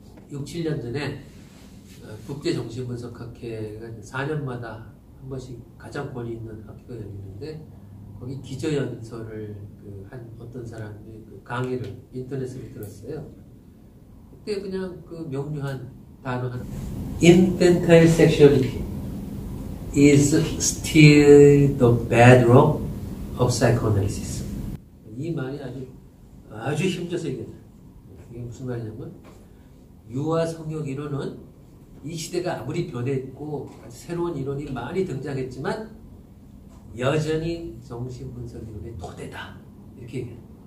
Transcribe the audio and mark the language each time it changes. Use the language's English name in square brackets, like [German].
[Korean] 6, 7년 전에 국제정신분석학회가 4년마다 한 번씩 가장 권위 있는 학회가 열리는데 거기 기저연설을 한 어떤 사람이 강의를 인터넷으로 들었어요. 그때 그냥 그 명료한 단어 하나. [English] Infantile sexuality is still the bedrock of psychoanalysis. [Korean] 이 말이 아주 힘줘서 얘기해요. 이게 무슨 말이냐면 유아 성역 이론은 이 시대가 아무리 변했고 새로운 이론이 많이 등장했지만 여전히 정신분석 이론의 토대다. 이렇게 얘기해요.